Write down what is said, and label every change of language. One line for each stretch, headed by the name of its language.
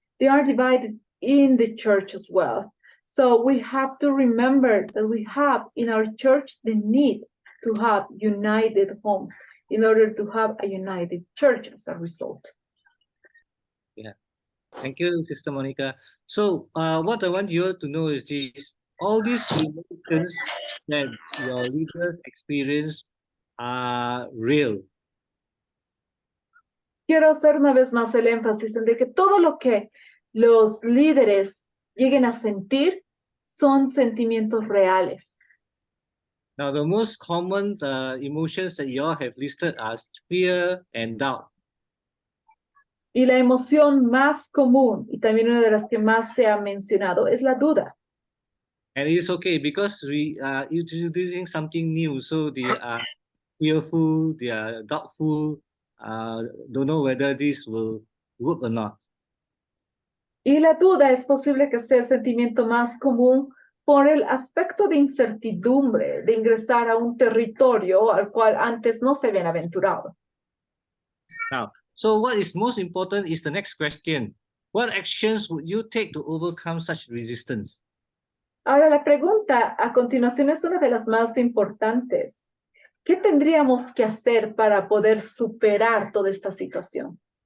English: They are divided in the church as well. So we have to remember that we have in our church the need to have united homes in order to have a united church as a result. Yeah, Thank you, Sister Monica. So, what I want you to know is this: all these emotions that your leaders experience are real.
Spanish: Quiero hacer una vez más el énfasis en de que todo lo que los líderes lleguen a sentir son sentimientos reales.
English: Now, the most common emotions that you all have listed are fear and doubt.
Spanish: Y la emoción más común, y también una de las que más se ha mencionado, es la duda.
English: And it's okay because we are introducing something new, so they are fearful, they are doubtful, don't know whether this will work or not.
Spanish: Y la duda es posible que sea el sentimiento más común por el aspecto de incertidumbre de ingresar a un territorio al cual antes no se habían aventurado.
English: Now, so what is most important is the next question. What actions would you take to overcome such resistance?
Spanish: Ahora la pregunta a continuación es una de las más importantes. ¿Qué tendríamos que hacer para poder superar toda esta situación?